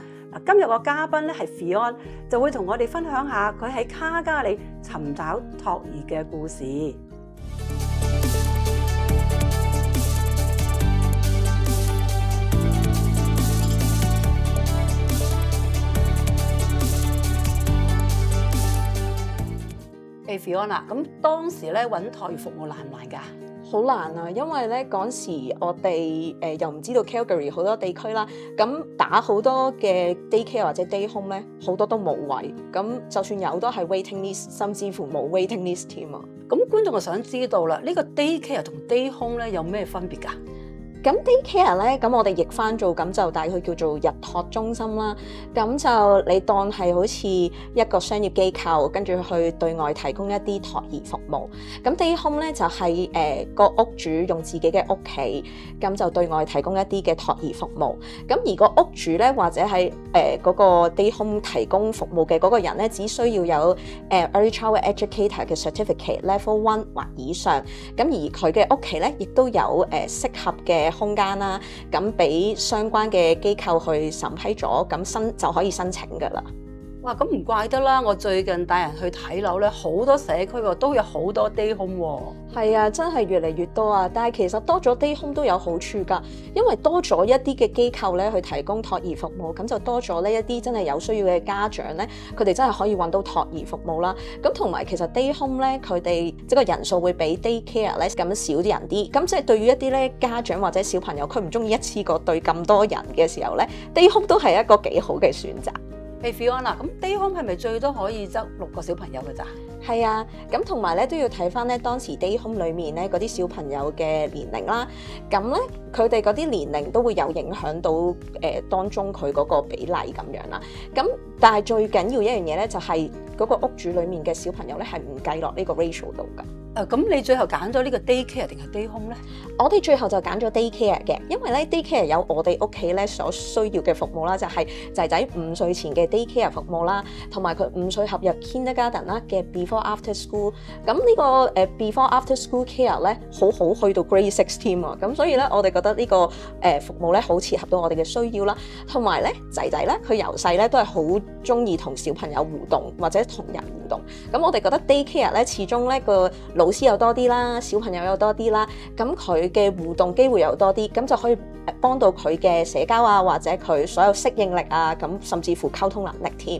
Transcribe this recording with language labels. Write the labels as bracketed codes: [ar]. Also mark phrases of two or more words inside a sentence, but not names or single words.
[yue] 今日個嘉賓咧係 Fion， 就會同我哋分享下佢喺卡加里尋找托兒嘅故事。Fiona， 咁當時咧揾托兒服務難唔難㗎？好難啊，因為咧嗰時我哋又唔知道 Calgary 好多地區啦，咁打好多嘅 daycare 或者 [en] day home [yue] 咧，好多都冇位，咁就算有都係 [en] waiting list， [yue] 甚至乎冇 [en] waiting list [yue] 添啊。咁觀眾就想知道啦，呢個 daycare 同 [en] day home [yue] 咧有咩分別㗎？咁 daycare 咧，咁我哋譯翻做咁就大概叫做日托中心啦。咁就你當係好似一個商業機構，跟住去對外提供一啲托兒服務。咁 [en] day home [yue] 咧就係個屋主用自己嘅屋企，咁就對外提供一啲嘅托兒服務。咁而個屋主咧或者係嗰個 [en] day home [yue] 提供服務嘅嗰個人咧，只需要有 [en] Early Child Educator [yue] 嘅 [en] Certificate Level 1 [yue] 或以上。咁而佢嘅屋企咧，亦都有適合嘅空間啦，咁俾相關嘅機構去審批咗，咁就可以申請㗎啦。哇，咁唔怪得啦！我最近帶人去睇樓咧，好多社區喎都有好多 [en] day home [yue] 喎。係啊，真係越嚟越多啊！但係其實多咗 [en] day home [yue] 都有好處㗎，因為多咗一啲嘅機構咧去提供托兒服務，咁就多咗呢一啲真係有需要嘅家長咧，佢哋真係可以揾到托兒服務啦。咁同埋其實 [en] day home [yue] 咧，佢哋即係個人數會比 daycare 咧咁少啲人啲。咁即係對於一啲咧家長或者小朋友，佢唔中意一次過對咁多人嘅時候咧 ， [en] day home [yue] 都係一個幾好嘅選擇。 Fiona， 咁 [en] day home [yue] 係咪最多可以執6個小朋友㗎咋？係啊，咁同埋咧都要睇翻咧當時 [en] day home [yue] 裡面咧嗰啲小朋友嘅年齡啦，咁咧佢哋嗰啲年齡都會有影響到當中佢嗰個比例咁樣啦。咁但係最緊要一樣嘢咧就係嗰個屋主裡面嘅小朋友咧係唔計落呢個 ratio 度㗎。咁你最後揀咗呢個 daycare 定係 [en] day home [yue] 咧？我哋最後就揀咗 daycare 嘅，因為咧 daycare 有我哋屋企咧所需要嘅服務啦，就係仔仔5歲前嘅 daycare 服務啦，同埋佢5歲合入 kindergarten 啦嘅 [en] before after school。 [yue] 咁呢個 [en] before after school care [yue] 咧好去到 grade 6添啊，咁所以咧我哋覺得呢個服務咧好切合到我哋嘅需要啦，同埋咧仔仔咧佢由細咧都係好中意同小朋友互動或者同人互動。咁我哋覺得 daycare 咧始終咧個老師又多啲啦，小朋友又多啲啦，咁佢嘅互動機會又多啲，咁就可以幫到佢嘅社交啊，或者佢所有適應力啊，咁甚至乎溝通能力添。